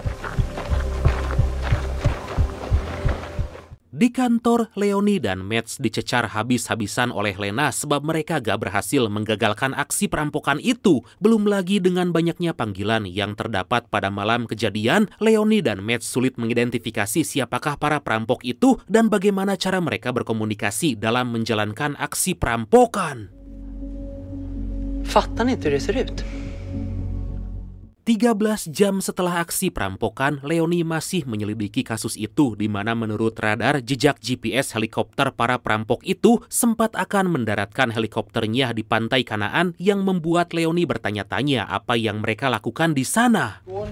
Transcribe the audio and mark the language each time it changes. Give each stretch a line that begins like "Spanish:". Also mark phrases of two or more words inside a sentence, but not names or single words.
Indonesian: Di kantor, Leonie dan Mads dicecar habis-habisan oleh Lena sebab mereka gak berhasil menggagalkan aksi perampokan itu. Belum lagi dengan banyaknya panggilan yang terdapat pada malam kejadian, Leonie dan Mads sulit mengidentifikasi siapakah para perampok itu dan bagaimana cara mereka berkomunikasi dalam menjalankan aksi perampokan.
Swedish: Fattar ni hur det ser ut?
Indonesian: 13 jam setelah aksi perampokan, Leonie masih menyelidiki kasus itu di mana menurut radar jejak GPS helikopter para perampok itu sempat akan mendaratkan helikopternya di pantai Kanaan yang membuat Leonie bertanya-tanya apa yang mereka lakukan di sana.